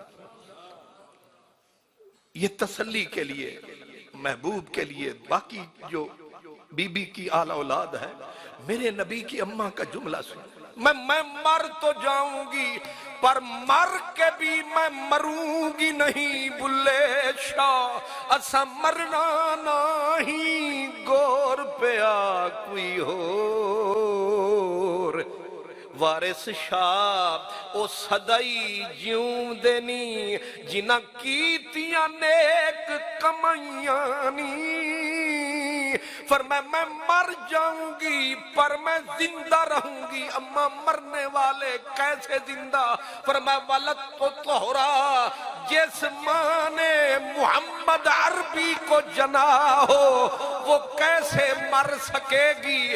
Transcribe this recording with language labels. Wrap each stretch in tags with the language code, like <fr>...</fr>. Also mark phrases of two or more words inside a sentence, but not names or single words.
<ur>یہ تسلی کے لیے محبوب کے لیے، باقی جو بی بی کی اعلی اولاد ہے، میرے نبی کی اماں کا جملہ سن، میں مر تو جاؤں گی پر مر کے بھی میں مروں گی نہیں بلے شاہ،</ur> <pa>اسا مرنا نہیں گور پیا کوئی ہور، وارث شاہ او صدائی جیوں دینی جنہ کیتیاں نیک کمائیاں نی،</pa> <ur>فرمایا میں مر جاؤں گی پر میں زندہ رہوں گی۔ اما مرنے والے کیسے زندہ؟ فرمایا ولد تو طہرا، جس ماں نے محمد عربی کو جنا ہو وہ کیسے مر سکے گی؟</ur>